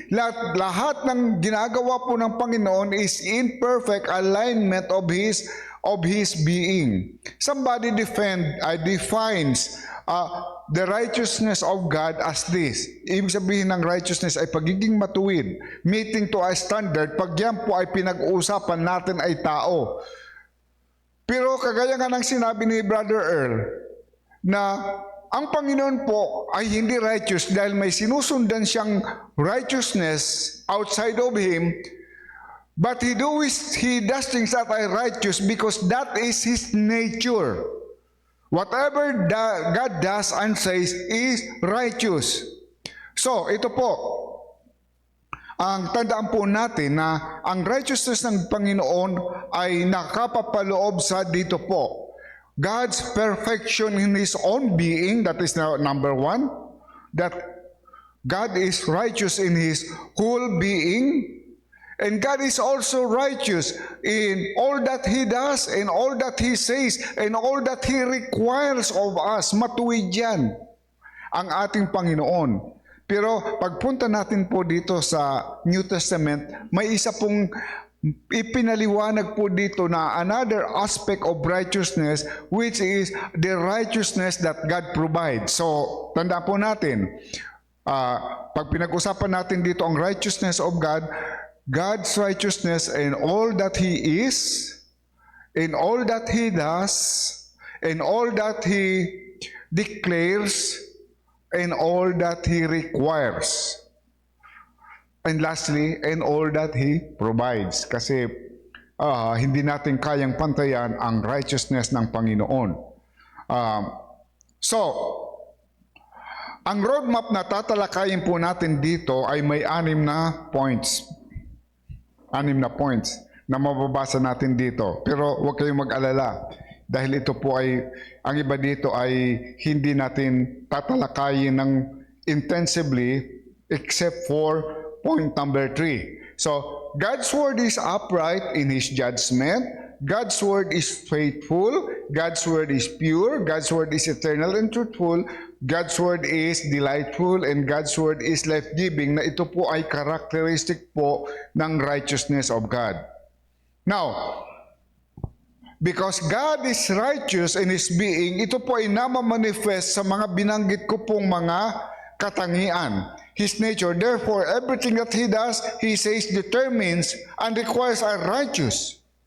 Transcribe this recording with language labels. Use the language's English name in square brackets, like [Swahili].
[Filipino] Lahat ng ginagawa po ng Panginoon [English] is in perfect alignment of His being. Somebody defines the righteousness of God as this. [Filipino] Ibig sabihin ng righteousness ay pagiging matuwid, [English] meeting to a standard. [Filipino] Pag yan po ay pinag-uusapan natin ay tao. Pero kagaya nga ng sinabi ni Brother Earl, na ang Panginoon po ay hindi righteous dahil may sinusundan siyang righteousness [English] outside of Him, but He does things that are righteous because that is His nature. Whatever God does and says is righteous. [Filipino] So, ito po, ang tandaan po natin na ang righteousness ng Panginoon ay nakapapaloob sa dito po. [English] God's perfection in His own being, that is number 1, that God is righteous in His whole being, and God is also righteous in all that He does, and all that He says, and all that He requires of us. [Filipino] Matuwid yan ang ating Panginoon. Pero pagpunta natin po dito sa New Testament, may isa pong ipinaliwanag po dito na another aspect of righteousness, which is the righteousness that God provides. So, tanda po natin, pag pinag-usapan natin dito ang [English] righteousness of God, God's righteousness in all that He is, in all that He does, in all that He declares, in all that He requires. And lastly, in all that He provides. [Filipino] Kasi hindi natin kayang pantayan ang righteousness ng Panginoon. So, ang roadmap na tatalakayin po natin dito ay may 6 na points. 6 na points na mababasa natin dito. Pero huwag kayong mag-alala dahil ito po ay, ang iba dito ay hindi natin tatalakayin ng intensively except for point number 3. [English] So, God's word is upright in His judgment. God's word is faithful, God's word is pure, God's word is eternal and truthful, God's word is delightful, and God's word is life-giving, [Filipino] na ito po ay characteristic po ng [English] righteousness of God. Now, because God is righteous in His being, [Filipino] ito po ay namamanifest sa mga binanggit ko pong mga katangian. [English] His nature, therefore, everything that He does, He says, determines and requires are righteous.